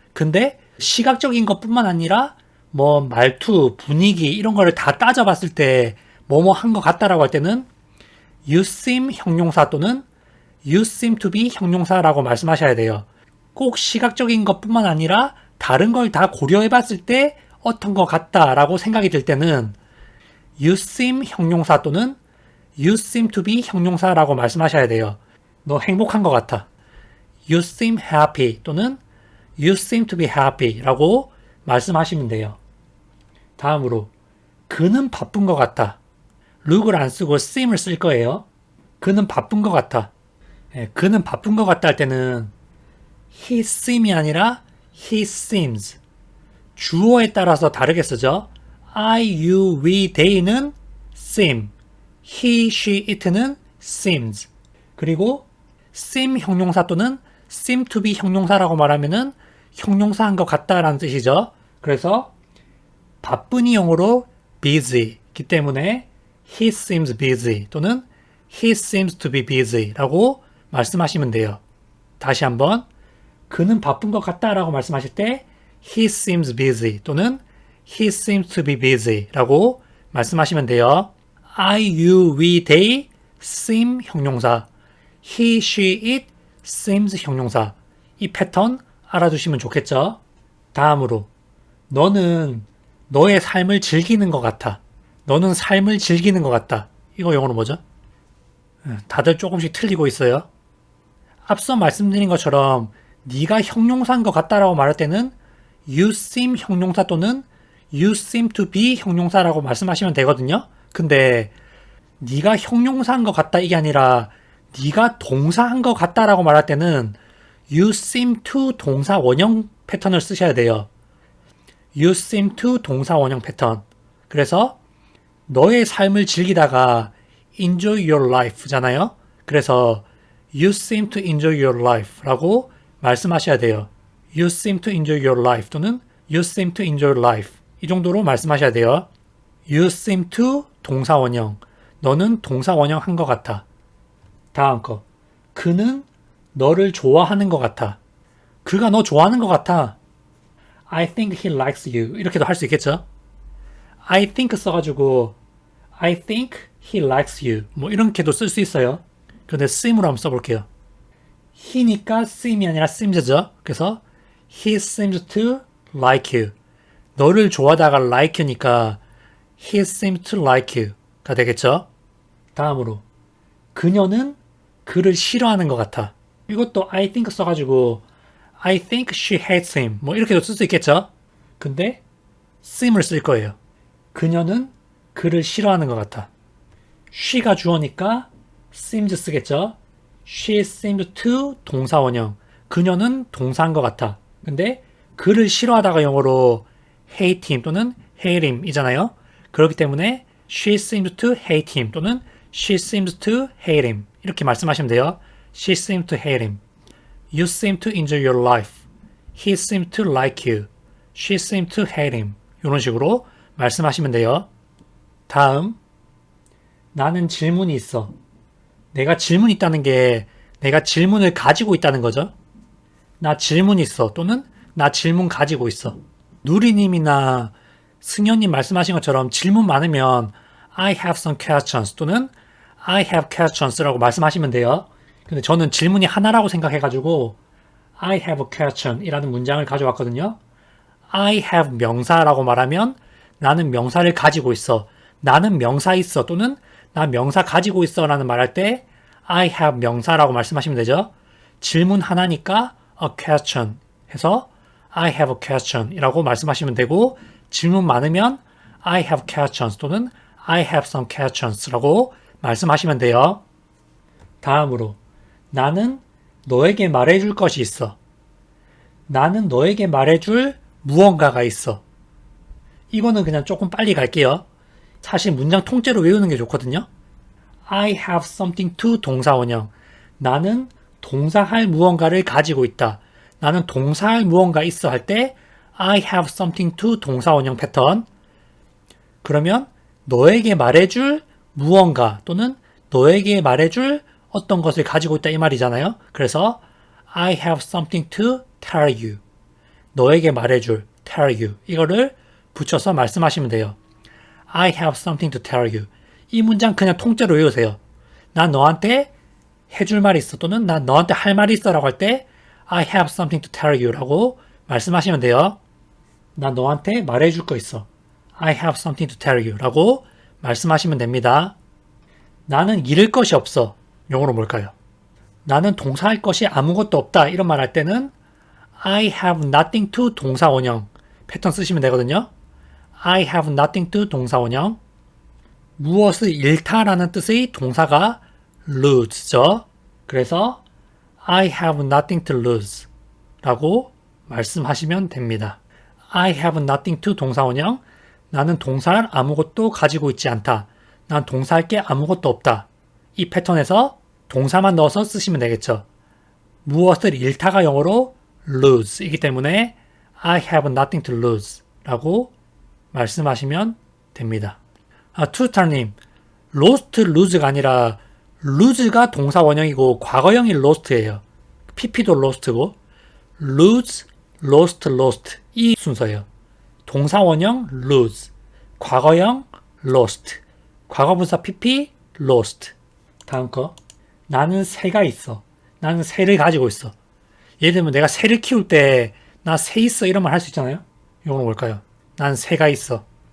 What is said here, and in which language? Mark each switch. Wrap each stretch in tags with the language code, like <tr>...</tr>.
<ko>근데 시각적인 것뿐만 아니라 뭐 말투, 분위기 이런 거를 다 따져봤을 때 뭐뭐 한 것 같다라고 할 때는 You seem 형용사 또는 You seem to be 형용사라고 말씀하셔야 돼요. 꼭 시각적인 것뿐만 아니라 다른 걸 다 고려해봤을 때 어떤 것 같다라고 생각이 들 때는 You seem 형용사 또는 You seem to be 형용사라고 말씀하셔야 돼요. 너 행복한 것 같아.</ko> <en>You seem happy 또는 You seem to be happy</en> <ko>라고 말씀하시면 돼요. 다음으로 그는 바쁜 것 같아. look을 안 쓰고 seem을 쓸 거예요. 그는 바쁜 것 같아. 그는 바쁜 것 같다 할 때는 he seem이 아니라 he seems. 주어에 따라서 다르게 쓰죠.</ko> <en>I, you, we, they는 seem. he, she, it는 seems.</en> <ko>그리고 seem 형용사 또는 seem to be 형용사라고 말하면은 형용사한 것 같다라는 뜻이죠. 그래서 바쁜이 영어로 busy이기 때문에</ko> <en>he seems busy</en> <ko>또는</ko> <en>he seems to be busy</en> <ko>라고 말씀하시면 돼요. 다시 한번 그는 바쁜 것 같다라고 말씀하실 때</ko> <en>he seems busy</en> <ko>또는</ko> <en>he seems to be busy</en> <ko>라고 말씀하시면 돼요.</ko> <en>I, you, we, they seem 형용사 he, she, it seems 형용사 이 패턴 알아두시면 좋겠죠.</en> <ko>다음으로 너는 너의 삶을 즐기는 것 같아. 너는 삶을 즐기는 것 같다. 이거 영어로 뭐죠? 다들 조금씩 틀리고 있어요. 앞서 말씀드린 것처럼 네가 형용사인 것 같다라고 말할 때는 you seem 형용사 또는 you seem to be 형용사라고 말씀하시면 되거든요. 근데 네가 형용사인 것 같다 이게 아니라 네가 동사한 것 같다라고 말할 때는 you seem to 동사 원형 패턴을 쓰셔야 돼요. You seem to 동사 원형 패턴. 그래서 너의 삶을 즐기다가 enjoy your life잖아요.</ko> <en>그래서 you seem to enjoy your life</en> <ko>라고 말씀하셔야 돼요.</ko> <en>You seem to enjoy your life 또는 you seem to enjoy life</en> <ko>이 정도로 말씀하셔야 돼요.</ko> <en>You seem to 동사 원형.</en> <ko>너는 동사 원형 한 것 같아. 다음 거. 그는 너를 좋아하는 것 같아. 그가 너 좋아하는 것 같아.</ko> <en>I think he likes you.</en> <ko>이렇게도 할 수 있겠죠?</ko> <en>I think 써가지고 I think he likes you.</en> <ko>뭐 이렇게도 쓸 수 있어요. 근데 seem으로 한번 써볼게요. he니까 seem이 아니라 seems죠.</ko> <en>그래서 he seems to like you.</en> <ko>너를 좋아하다가</ko> <en>like you니까 he seems to like you가 되겠죠.</en> <ko>다음으로 그녀는 그를 싫어하는 것 같아.</ko> <en>이것도 I think 써가지고 I think she hates him.</en> <ko>뭐 이렇게도 쓸 수 있겠죠. 근데 seem을 쓸 거예요. 그녀는 그를 싫어하는 것 같아. she가 주어니까 seems 쓰겠죠.</ko> <en>She seems to 동사 원형.</en> <ko>그녀는 동사인 것 같아. 근데 그를 싫어하다가 영어로 hate him 또는 hate him 이잖아요.</ko> <en>그렇기 때문에 she seems to hate him 또는 she seems to hate him</en> <ko>이렇게 말씀하시면 돼요.</ko> <en>She seems to hate him. You seem to enjoy your life. He seems to like you. She seems to hate him.</en> <ko>이런 식으로 말씀하시면 돼요. 다음 나는 질문이 있어. 내가 질문이 있다는 게 내가 질문을 가지고 있다는 거죠. 나 질문 있어 또는 나 질문 가지고 있어. 누리님이나 승현님 말씀하신 것처럼 질문 많으면</ko> <en>I have some questions</en> <ko>또는</ko> <en>I have questions</en> <ko>라고 말씀하시면 돼요. 근데 저는 질문이 하나라고 생각해가지고</ko> <en>I have a question</en> <ko>이라는 문장을 가져왔거든요. I have 명사라고 말하면 나는 명사를 가지고 있어. 나는 명사 있어 또는 나 명사 가지고 있어 라는 말할 때 I have 명사라고 말씀하시면 되죠. 질문 하나니까 a question 해서</ko> <en>I have a question</en> <ko>이라고 말씀하시면 되고 질문 많으면</ko> <en>I have questions</en> <ko>또는</ko> <en>I have some questions</en> <ko>라고 말씀하시면 돼요. 다음으로 나는 너에게 말해줄 것이 있어. 나는 너에게 말해줄 무언가가 있어. 이거는 그냥 조금 빨리 갈게요. 사실 문장 통째로 외우는 게 좋거든요.</ko> <en>I have something to 동사 원형.</en> <ko>나는 동사할 무언가를 가지고 있다. 나는 동사할 무언가 있어 할 때 I have something to 동사 원형 패턴. 그러면 너에게 말해줄 무언가 또는 너에게 말해줄 어떤 것을 가지고 있다 이 말이잖아요.</ko> <en>그래서 I have something to tell you.</en> <ko>너에게 말해줄 tell you. 이거를 붙여서 말씀하시면 돼요.</ko> <en>I have something to tell you.</en> <ko>이 문장 그냥 통째로 외우세요. 난 너한테 해줄 말이 있어 또는 난 너한테 할 말이 있어 라고 할 때</ko> <en>I have something to tell you</en> <ko>라고 말씀하시면 돼요. 난 너한테 말해줄 거 있어.</ko> <en>I have something to tell you</en> <ko>라고 말씀하시면 됩니다. 나는 잃을 것이 없어. 영어로 뭘까요? 나는 동사할 것이 아무것도 없다. 이런 말 할 때는 I have nothing to 동사 원형 패턴 쓰시면 되거든요.</ko> <en>I have nothing to 동사 원형.</en> <ko>무엇을 잃다라는 뜻의 동사가 lose죠.</ko> <en>그래서 I have nothing to lose</en> <ko>라고 말씀하시면 됩니다.</ko> <en>I have nothing to 동사 원형.</en> <ko>나는 동사할 아무것도 가지고 있지 않다. 난 동사할 게 아무것도 없다. 이 패턴에서 동사만 넣어서 쓰시면 되겠죠. 무엇을 잃다가 영어로 lose 이기 때문에</ko> <en>I have nothing to lose</en> <ko>라고 말씀하시면 됩니다. 투스타님, lost, lose가 아니라 lose가 동사 원형이고 과거형이 lost예요. pp도 lost고 lose, lost, lost 이 순서예요. 동사 원형 lose, 과거형 lost, 과거분사 pp lost. 다음 거. 나는 새가 있어. 나는 새를 가지고 있어. 예를 들면 내가 새를 키울 때 나 새 있어 이런 말 할 수 있잖아요. 이건 뭘까요? 난 새가 있어.</ko>